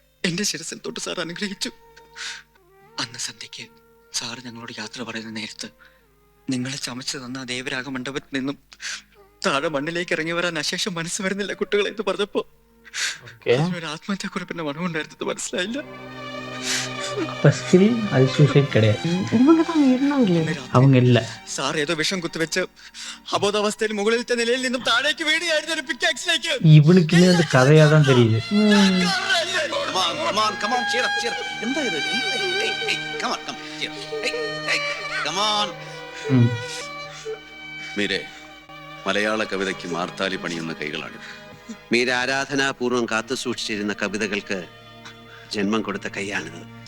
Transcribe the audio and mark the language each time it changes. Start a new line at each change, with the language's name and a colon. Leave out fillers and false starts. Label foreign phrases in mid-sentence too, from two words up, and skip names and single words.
Malayalam: എന്റെ ശിരസിൽ തൊട്ട് സാർ അനുഗ്രഹിച്ചു. അന്ന് സന്ധ്യയ്ക്ക് സാർ ഞങ്ങളോട് യാത്ര പറയുന്ന നേരത്ത് നിങ്ങളെ ചമച്ചു തന്ന ആ ദേവരാഗ മണ്ഡപത്തിൽ നിന്നും താഴെ മണ്ണിലേക്ക് ഇറങ്ങി വരാൻ അശേഷം മനസ്സ് വരുന്നില്ല കുട്ടികളെ എന്ന് പറഞ്ഞപ്പോ ഒരു ആത്മഹത്യാക്കുറിപ്പിന്റെ മണമുണ്ടായിരുന്നത് മനസ്സിലായില്ല.
Tamil: அப்ப still அது suicide கிடையாது. இவங்க தான் இருந்தாங்களே. அவங்க இல்ல.
Malayalam: സാർ ഏതോ വിഷം കുത്തിവെച്ച് അബോധാവസ്ഥയിൽ മുകളിലത്തെ നിലയിൽ നിന്നും താഴേക്ക് വീടുകയായിരുന്നു ഒരു പിക്കാക്സിലേക്ക്.
Tamil: இவனுக்கு இன்னும் அந்த கதையா தான் தெரியுது.
Malayalam: എന്താ ഇത്? ഉം. മീരെ, മലയാള കവിതയ്ക്ക് മാർത്താലി പണിയുന്ന കൈകളാണ്. മീര ആരാധനാപൂർവം കാത്തു സൂക്ഷിച്ചിരുന്ന കവിതകൾക്ക് ജന്മം കൊടുത്ത കൈയാണിത്.